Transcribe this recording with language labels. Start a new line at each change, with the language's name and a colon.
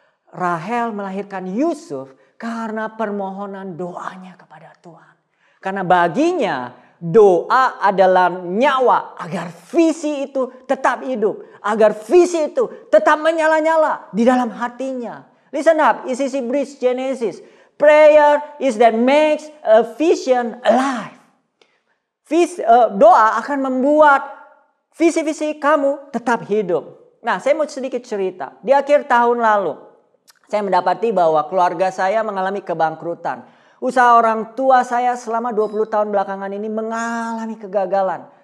Indonesian: Rahel melahirkan Yusuf karena permohonan doanya kepada Tuhan. Karena baginya doa adalah nyawa agar visi itu tetap hidup. Agar visi itu tetap menyala-nyala di dalam hatinya.
English: Listen up, isi Bridge Genesis. Prayer is that makes a vision alive.
Indonesian: Doa akan membuat visi-visi kamu tetap hidup. Nah, saya mau sedikit cerita. Di akhir tahun lalu, saya mendapati bahwa keluarga saya mengalami kebangkrutan. Usaha orang tua saya selama 20 tahun belakangan ini mengalami kegagalan.